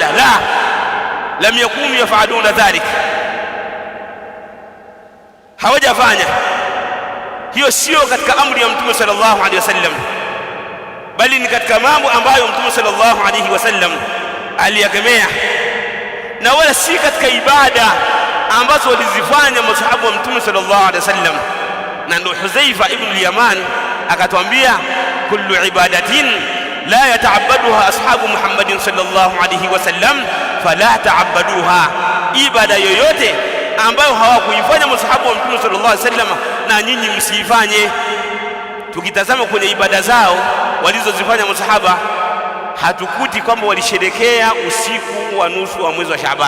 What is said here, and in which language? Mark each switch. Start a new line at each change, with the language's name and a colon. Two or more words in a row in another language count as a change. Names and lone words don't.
Arabic: لا، لم يكونوا يفعلون ذلك,
Swahili: hawajafanya hiyo. Sio katika amri ya Mtume
Arabic: صلى الله عليه وسلم,
Swahili: bali ni katika mambo ambayo Mtume
Arabic: صلى الله عليه وسلم
Swahili: aliyakemea, na wala si katika ibada ambazo walizifanya masahaba wa Mtume
Arabic: صلى الله عليه وسلم.
Swahili: Na ndio Huzaifa ibn al-Yaman akatwambia,
Arabic: كل عبادة لا يتعبدها أصحاب محمد صلى الله عليه وسلم فلا تعبدوها,
Swahili: ibada yoyote ambayo hawakuifanya masahaba wa Mtume
Arabic: صلى الله عليه وسلم
Swahili: na nyinyi msiifanye. Tukitazama kwenye ibada zao walizozifanya masahaba, hatukuti kwamba walisherekea usiku wa nusu wa mwezi wa Shaaban.